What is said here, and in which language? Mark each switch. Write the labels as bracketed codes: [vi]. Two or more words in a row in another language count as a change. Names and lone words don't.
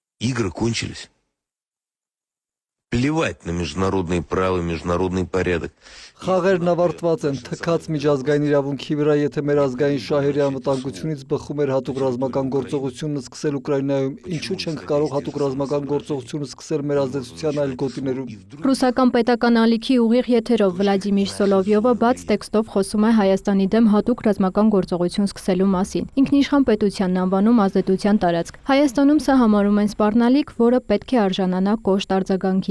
[ru] Игры кончились. Плевать на международные правила, международный порядок. [hy] Խաղերն ավարտված են, թքած միջազգային իրավունքի վրա, եթե մեր ազգային շահերի անվտանգությունից բխում էր հատուկ ռազմական գործողությունն սկսել Ուկրաինայում, ինչու չենք կարող հատուկ ռազմական գործողություն սկսել մեր ազդեցության այլ գոտիներում։ Ռուսական պետական ալիքի ուղիղ եթերով Վլադիմիր Սոլովյովը բաց տեքստով խոսում է Հայաստանի դեմ հատուկ ռազմական գործողություն սկսելու մասին։ Ինքնիշխան պետությանն անվանում ազդեցության տարածք։ Հայաստանում սա համարում են սպառնալիք, որը պետք է արժանանա կոշտ արձագանքի։